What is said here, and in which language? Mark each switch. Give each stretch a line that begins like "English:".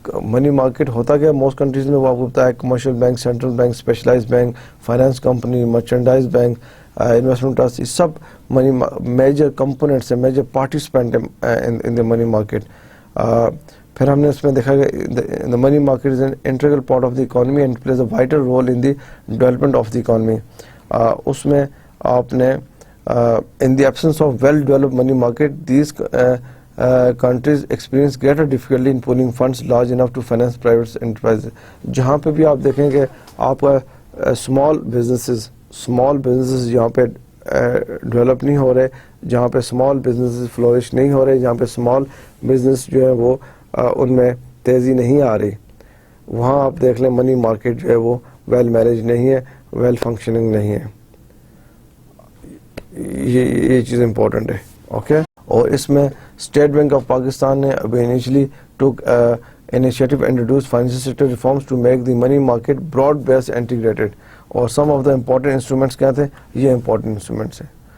Urdu: Money market ہوتا کیا most countries میں, وہ آپ کو پتا ہے commercial bank, central bank, specialize bank, finance company, merchandise bank, investment trust, یہ سب منی میجر کمپوننٹس ہیں,
English: Major participant in the money market.
Urdu: پھر ہم نے اس میں دیکھا کہ
English: The money market is an integral part of the economy and plays a vital role in the development of the economy.
Urdu: اس میں آپ نے
English: In the absence of well developed money market these countries experience greater difficulty in pooling funds large enough to finance private enterprises.
Urdu: جہاں پہ بھی آپ دیکھیں کہ آپ کا اسمال بزنسز جہاں پہ ڈیولپ نہیں ہو رہے, جہاں پہ اسمال بزنسز فلورش نہیں ہو رہے, جہاں پہ اسمال بزنس جو ہے وہ ان میں تیزی نہیں آ رہی, وہاں آپ دیکھ لیں منی مارکیٹ جو ہے وہ ویل مینیج نہیں ہے, ویل فنکشننگ نہیں ہے. یہ چیز امپورٹنٹ ہے. اوکے, اور اس میں اسٹیٹ بینک آف پاکستان نے ابھی انیشلی ٹوک
English: initiative introduced financial sector reforms to make the money market broad based integrated.
Urdu: اور
English: some of the important instruments
Urdu: کیا تھے, یہ important instruments ہیں.